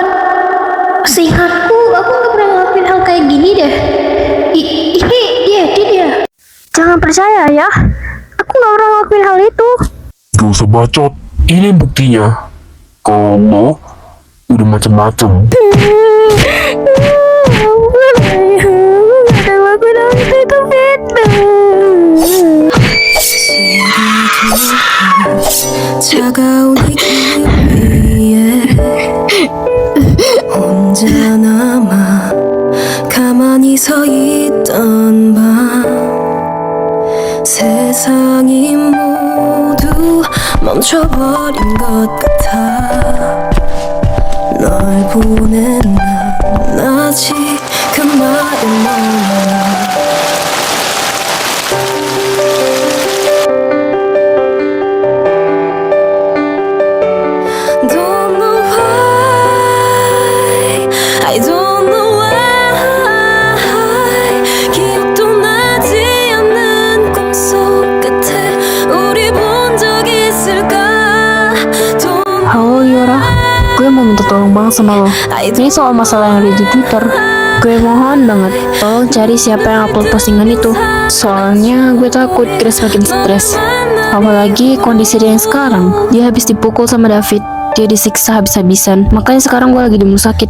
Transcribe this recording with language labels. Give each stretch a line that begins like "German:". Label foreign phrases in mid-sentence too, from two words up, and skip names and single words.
Indonesian: Seingatku, aku nggak pernah ngelakuin hal kayak gini deh. Ini dia. Jangan percaya ya. Aku nggak pernah ngelakuin hal itu. Gak usah bacot. Ini buktinya. Kamu udah macem-macem.
Korean: 차가운 이 기위에 혼자 남아 가만히 서 있던 밤 세상이 모두 멈춰버린 것 같아 널 보낸 난 아직 그 말을 몰라
English: Don't know why I don't know why
Korean: 기억도 나지 않는 꿈속 끝에 우리 본 적 있을까 Don't
Indonesian: Halo Yura, gue mau minta tolong banget sama lo. Ini soal masalah yang ada di Twitter. Gue mohon banget, tolong cari siapa yang upload postingan itu. Soalnya gue takut Grace makin stres. Apalagi kondisi dia yang sekarang. Dia habis dipukul sama David. Dia disiksa habis-habisan. Makanya sekarang gue lagi di rumah sakit.